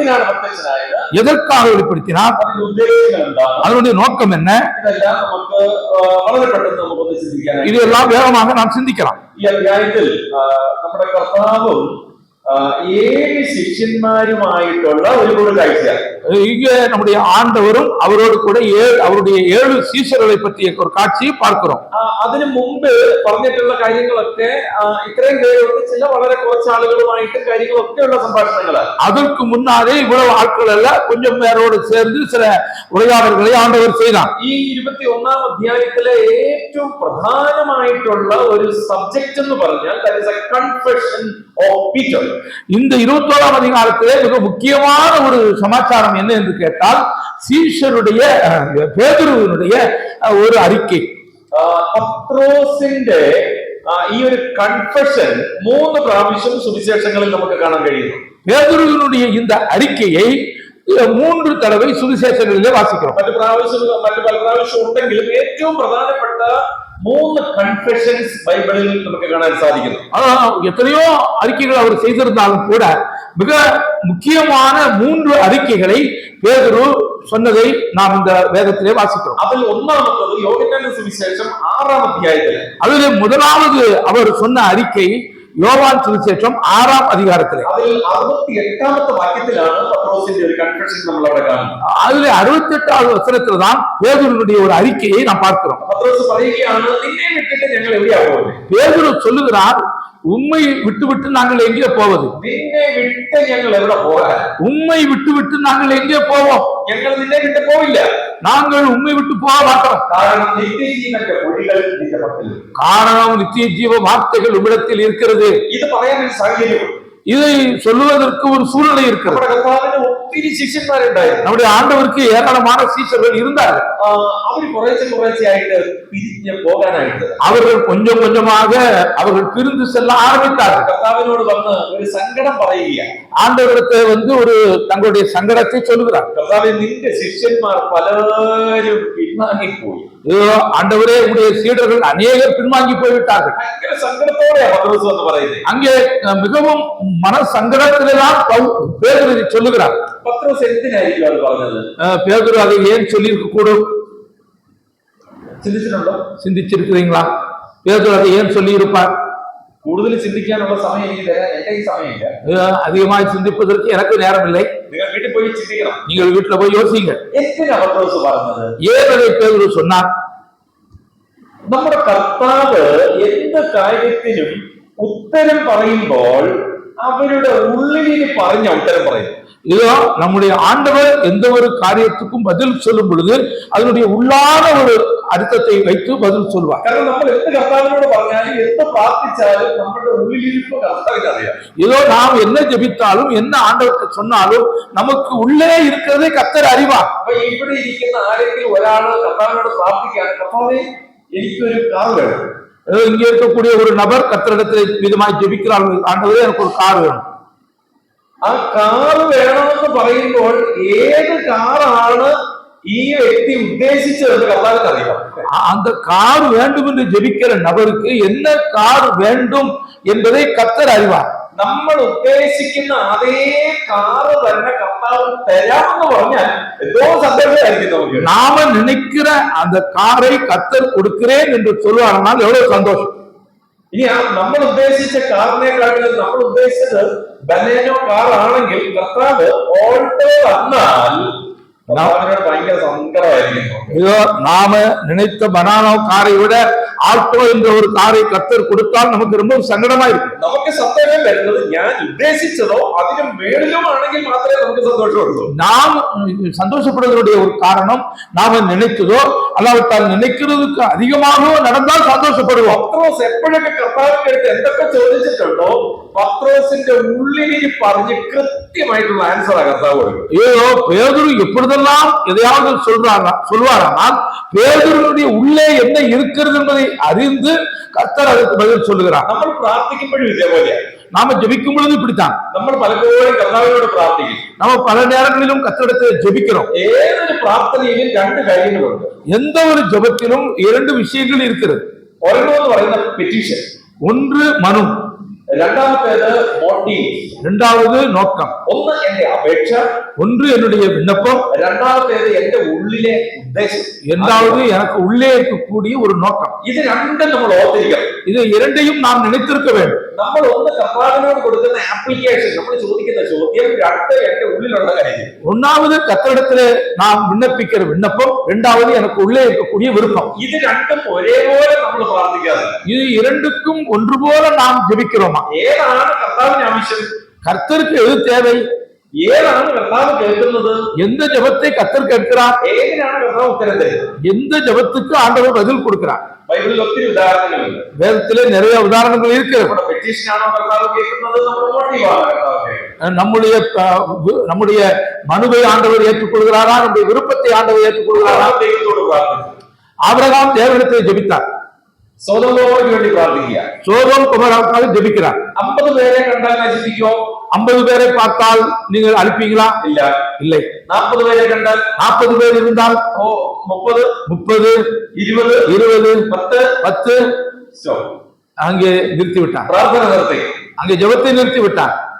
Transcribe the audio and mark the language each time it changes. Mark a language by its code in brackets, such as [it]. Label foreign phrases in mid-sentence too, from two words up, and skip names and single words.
[ta] எதற்காக வெளிப்படுத்தினார்? அதனுடைய நோக்கம் என்ன? இதெல்லாம் வேகமாக நாம் சிந்திக்கலாம். [ml] ഈ അധ്യായത്തിൽ നമ്മുടെ കർത്താവും 7 ശിഷ്യന്മാരുമായിട്ടുള്ള ഒരു കൂടിക്കാഴ്ചയാണ്. [ta] இங்க நம்முடைய ஆண்டவரும் அவரோடு கூட அவருடைய 7 சீஷர்களை பற்றிய ஒரு காட்சியை பார்க்கிறோம். [ml] അതിനു മുമ്പ് പറഞ്ഞിട്ടുള്ള കാര്യങ്ങളൊക്കെ ഇത്രയും പേരൊക്കെ ചില വളരെ കുറച്ച് ആളുകളുമായിട്ട് കാര്യങ്ങളൊക്കെയുള്ള സംഭാഷണങ്ങളാണ്. [ta] அதற்கு முன்னாலே இவ்வளவு ஆட்கள் அல்ல, கொஞ்சம் பேரோடு சேர்ந்து சில உரையாடல்களை ஆண்டவர் செய்தார். [ml] ഈ 21 അധ്യായത്തിലെ ഏറ്റവും പ്രധാനമായിട്ടുള്ള ഒരു സബ്ജക്ട് എന്ന് പറഞ്ഞാൽ [en] that is a confession of Peter. [ta] இந்த 21 அதிகாரத்திலே மிக முக்கியமான ஒரு சமாச்சாரம் என்ன என்று கேட்டால் சீஷருடைய பேதுருவினுடைய ஒரு அறிக்கை. [ml] പത്രോസിന്റെ ഈ ഒരു കൺഫെഷൻ 3 പ്രാവശ്യം സുവിശേഷങ്ങളിൽ നമുക്ക് കാണാൻ കഴിയുന്നു. [ta] பேதுருவினுடைய இந்த அறிக்கையை 3 தடவை சுவிசேஷங்களிலே வாசிக்கிறோம். [ml] മറ്റു പല പ്രാവശ്യം ഉണ്ടെങ്കിലും ഏറ്റവും പ്രധാനപ്പെട്ട 3 കൺഫെഷൻസ് ബൈബിളിൽ നമുക്ക് കാണ സാധിക്കുന്നു. [ta] எத்தனையோ அறிக்கைகள் அவர் செய்திருந்தாலும் கூட மிக முக்கியமான 3 அறிக்கைகளை பேதுரு சொன்னதை நாம் இந்த வேதத்திலே வாசிக்கிறோம். அதில் ஒன்றாவது யோவான் சுவிசேஷம் 6ஆம் அத்தியாயத்தில். அதிலே முதலாவது அவர் சொன்ன அறிக்கை யோவான் சுவிசேஷம் 6ஆம் அதிகாரத்திலே. [ml] അതിൽ 68-ാമത് വാക്യത്തിലാണ് പത്രോസിന്റെ ഒരു കൺഫെഷൻ നമ്മൾ അവിടെ കാണുന്നത്. [ta] அதிலே 68வது வசனத்தில தான் பேதுருவினுடைய ஒரு அறிக்கையை நாம் பார்க்கிறோம். [ml] பத்ரோஸ் പറയുകയാണ് നിന്നെ വിട്ടിട്ട് ഞങ്ങൾ എവിടെയാ പോകുന്നത്? [ta] பேதுரு சொல்லுகிறார், உம்மை விட்டு நாங்கள் எங்கே போவது? [ml] നിന്നെ വിട്ട് ഞങ്ങൾ എവിടെ പോകാൻ? [ta] உம்மை விட்டு நாங்கள் எங்கே போவோம்? [ml] ഞങ്ങൾ നിന്നെ വിട്ട് പോവില്ല. [ta] நாங்கள் உம்மை விட்டு போக மாட்டோம். [ml] കാരണം നിത്യജീവന്റെ വഴികൾ നിന്റെ പക്കൽ. [ta] காரணம் நித்திய ஜீவ வார்த்தைகள் உம்மிடத்தில் இருக்கிறது. [ml] ഇത് പറയാൻ ഒരു സാഹചര്യം, [ta] இதை சொல்லுவதற்கு ஒரு சூழ்நிலை இருக்கிறது. [ml] നമ്മുടെ കർത്താവിന്റെ ഒത്തിരി ശിഷ്യന്മാരുണ്ടായിരുന്നു. [ta] நம்முடைய ஆண்டவருக்கு ஏராளமான சீஷர்கள் இருந்தார்கள். [ml] അവർ കുറേശ്ശെയായിട്ട് പിരിഞ്ഞ് പോകാനായിട്ട് [ta] அவர்கள் கொஞ்சம் கொஞ்சமாக அவர்கள் பிரிந்து செல்ல ஆரம்பித்தார்கள். [ml] കർത്താവിനോട് വന്ന് ഒരു സങ്കടം പറയുകയാണ്. [ta] ஆண்டவரிடத்தை ஒரு தங்களுடைய சங்கடத்தை சொல்லுகிறார். [ml] കർത്താവേ, നിന്റെ ശിഷ്യന്മാർ പലരും പിൻവാങ്ങിപ്പോയി. [ta] ஆண்டவரே, உடைய சீடர்கள் அநேகர் பின்வாங்கி போய்விட்டார்கள். [ml] ഭയങ്കര സങ്കടത്തോടെ പത്രോസ് എന്ന് പറയുന്നത്. [ta] அங்கே மிகவும் மன சங்கடத்தில்தான் பேதுரு சொல்லுகிறார். [ml] പത്രോസ് എന്തിനായിരിക്കും അത് പറഞ്ഞത്? [ta] பேதுரு அதை ஏன் சொல்லியிருக்க கூடும்? [ml] ചിന്തിച്ചിട്ടുണ്ടോ? [ta] சிந்திச்சிருக்கிறீங்களா? பேதுரு அதை ஏன் சொல்லி இருப்பார்? [ml] കൂടുതൽ ചിന്തിക്കാനുള്ള സമയം എനിക്ക് തരാൻ എന്റെ ഈ സമയമില്ല. [ta] அதிகமாய் சிந்திப்பதற்கு எனக்கு நேரம் இல்லை. [ml] നിങ്ങൾ വീട്ടിൽ പോയി ചിന്തിക്കണം. [ta] நீங்கள் வீட்டுல போய் யோசிங்க. [ml] എന്തിനാ പത്രോസ് പറഞ്ഞത്? [ta] ஏன் அதை பேதுரு சொன்னார்? [ml] നമ്മുടെ കർത്താവ് എന്ത് കാര്യത്തിനും ഉത്തരം പറയുമ്പോൾ അവരുടെ ഉള്ളിൽ പറഞ്ഞ ഉത്തരം പറയും. [ta] இதோ நம்முடைய ஆண்டவர் எந்த ஒரு காரியத்துக்கும் பதில் சொல்லும் பொழுது அதனுடைய உள்ளான ஒரு அர்த்தத்தை வைத்து பதில் சொல்வார். [ml] കാരണം നമ്മൾ എന്ത് കർത്താവിനോട് പറഞ്ഞാലും എന്ത് പ്രാർത്ഥിച്ചാലും നമ്മുടെ ഉള്ളിലിരിപ്പ് കർത്താവിന് അറിയാം. [ta] இதோ நாம் என்ன ஜெபித்தாலும் என்ன ஆண்டவருக்கு சொன்னாலும் நமக்கு உள்ளே இருக்கிறதை கர்த்தர் அறிவார். [ml] അപ്പൊ ഇവിടെ ഇരിക്കുന്ന ആരെങ്കിലും ഒരാള് കർത്താവിനോട് പ്രാർത്ഥിക്കുകയാണ്, കർത്താവേ എനിക്കൊരു കാർ വേണം. [ta] இங்கே இருக்கக்கூடிய ஒரு நபர் கர்த்தரிடத்தில் விதமாய் ஜெபிக்கிறார்கள், ஆண்டவரே எனக்கு ஒரு கார் வேணும். [ml] ആ കാറ് വേണമെന്ന് പറയുമ്പോൾ ഏത് കാറാണ് ഈ വ്യക്തി ഉദ്ദേശിച്ചതെന്ന് കർത്താവിന് അറിയാം. [ta] அந்த கார் வேண்டும் என்று ஜெபிக்கிற நபருக்கு என்ன கார் வேண்டும் என்பதை கர்த்தர் அறிவார். [ml] നമ്മൾ ഉദ്ദേശിക്കുന്ന അതേ കാറ് തന്നെ കർത്താവ് തരാമെന്ന് പറഞ്ഞാൽ എന്തോ സന്തോഷമായിരിക്കും നമുക്ക്. [ta] நாம நினைக்கிற அந்த காரை கர்த்தர் கொடுக்கிறேன் என்று சொல்லுவார்கள், எவ்வளவு சந்தோஷம். [ml] ഇനി നമ്മൾ ഉദ്ദേശിച്ച കാറിനെക്കാട്ടിലും നമ്മൾ ഉദ്ദേശിച്ചത് ബലേനോ കാർ ആണെങ്കിൽ കർത്താവ് ഓൾട്ടോ വന്നാൽ ഭയങ്കര സങ്കടമായിരിക്കും. [ta] இதோ நாம நினைத்த பனானோ காரை விட ஆல்டோ என்ற ஒரு காரை கர்த்தர் கொடுத்தால் நமக்கு ரொம்ப சங்கடமா இருக்கும். [ml] നമുക്ക് സന്തോഷം വരുന്നത് ഞാൻ ഉദ്ദേശിച്ചതോ അതിനും മേളിലും ആണെങ്കിൽ മാത്രമേ നമുക്ക് സന്തോഷമുള്ളൂ. [ta] நாம் சந்தோஷப்படுவதனுடைய ஒரு காரணம் நாம நினைத்ததோ அல்லாவிட்டால் நினைக்கிறதுக்கு அதிகமாகவோ நடந்தால் சந்தோஷப்படுவோம். [ml] പത്രോസ് എപ്പോഴൊക്കെ കർത്താവിന്റെ അടുത്ത് എന്തൊക്കെ ചോദിച്ചിട്ടുണ്ടോ പത്രോസിന്റെ ഉള്ളിൽ പറഞ്ഞ് കൃത്യമായിട്ടുള്ള ആൻസറാ കർത്താവ് കൊടുക്കും. [ta] ஏதோ பேதுரு எப்பொழுதெல்லாம் எதையாவது சொல்வாரானால் பேதுருடைய உள்ளே என்ன இருக்கிறது என்பதை அறிந்து கர்த்தர் அதற்கு பதில் சொல்லுகிறார். [ml] നമ്മൾ പ്രാർത്ഥിക്കുമ്പോഴും ഇതേപോലെയാണ്. [ta] நாம ஜெபிக்கும் பொழுது இப்படித்தான். [ml] നമ്മൾ പലപ്പോഴും കർത്താവിനോട് പ്രാർത്ഥിക്കും. [ta] நம்ம பல நேரங்களிலும் கர்த்தரிடத்தில் ஜெபிக்கிறோம். [ml] ഏതൊരു പ്രാർത്ഥനയിലും രണ്ട് കാര്യങ്ങളുണ്ട്. [ta] எந்த ஒரு ஜெபத்திலும் இரண்டு விஷயங்கள் இருக்கிறது. [ml] ഒരെണ്ണം പറയുന്ന പെറ്റീഷൻ, [ta] ஒன்று மனு, [ml] രണ്ടാമത്തേത് മോട്ടീവ്, [ta] இரண்டாவது நோக்கம். [ml] ഒന്ന് എന്റെ അപേക്ഷ, [ta] ஒன்று என்னுடைய விண்ணப்பம், [ml] രണ്ടാമത്തേത് എന്റെ ഉള്ളിലെ ഉദ്ദേശം, [ta] இரண்டாவது எனக்கு உள்ளே இருக்கக்கூடிய ஒரு நோக்கம். [ml] ഇത് രണ്ടും നമ്മൾ ഓർത്തിരിക്കണം. [ta] இது இரண்டையும் நாம் நினைத்திருக்க வேண்டும். [ml] നമ്മൾ ഒന്ന് കർത്താവിനോട് കൊടുക്കുന്ന ആപ്ലിക്കേഷൻ, നമ്മൾ ചോദിക്കുന്ന ചോദ്യം, രണ്ട് എന്റെ ഉള്ളിലുള്ള കാര്യം. [ta] ஒன்னாவது கர்த்தரிடத்திலே நாம் விண்ணப்பிக்கிற விண்ணப்பம், இரண்டாவது எனக்கு உள்ளே இருக்கக்கூடிய விருப்பம். [ml] ഇത് രണ്ടും ഒരേപോലെ നമ്മൾ പ്രാർത്ഥിക്കാതെ [ta] இது இரண்டுக்கும் ஒன்று போல நாம் ஜெபிக்கிறோமா? [ml] ഏതാണ് കർത്താവിന് ആവശ്യം? [ta] கர்த்தருக்கு எது தேவை? [ml] ഏതാണ് കർത്താവ് കേൾക്കുന്നത്? [ta] எந்த ஜெபத்தை கர்த்தர் கேட்கிறார்? [ml] ഏതിനാണ് കർത്താവ് ഉത്തരം തരുന്നത്? [ta] எந்த ஜெபத்துக்கு ஆண்டவர் பதில் கொடுக்கிறார்? [ml] ബൈബിളിൽ ഒത്തിരി ഉദാഹരണങ്ങളുണ്ട്. [ta] வேதத்திலே நிறைய உதாரணங்கள் இருக்கிறது. [ml] നമ്മുടെ പെറ്റീഷനാണോ കർത്താവ് കേൾക്കുന്നത്? നമ്മുടെ മോട്ടീവാണ് കർത്താവ് കേൾക്കുന്നത്. [ta] நம்முடைய மனுவை ஆண்டவர் ஏற்றுக்கொள்கிறாரா? நம்முடைய விருப்பத்தை ஆண்டவர் ஏற்றுக்கொள்கிறாரா? [ml] ദൈവത്തോട് പ്രാർത്ഥിക്കും. [ta] ஆபிரகாம் தேவனிடத்தில் ஜெபித்தார். [ml] സോദോമിന് വേണ്ടി പ്രാർത്ഥിക്കുക. [ta] சோதோம் குமாராவுக்காக ஜெபிக்கிறார். [ml] 50 പേരെ കണ്ടാൽ നശിപ്പിക്കോ? [ta] 50 பேரை பார்த்தால் நீங்கள் அழிப்பீங்களா? [ml] ഇല്ല. [ta] இல்லை. [ml] 40 പേരെ കണ്ടാൽ? [ta] 40 பேர் இருந்தால் [ml] 30, [ta] 30, [ml] 20, [ta] 20, [ml] 10 [ta] அங்கே நிறுத்தி விட்டார். [ml] പ്രാർത്ഥന നിർത്തി. [ta] அங்கே ஜெபத்தை நிறுத்தி விட்டார்.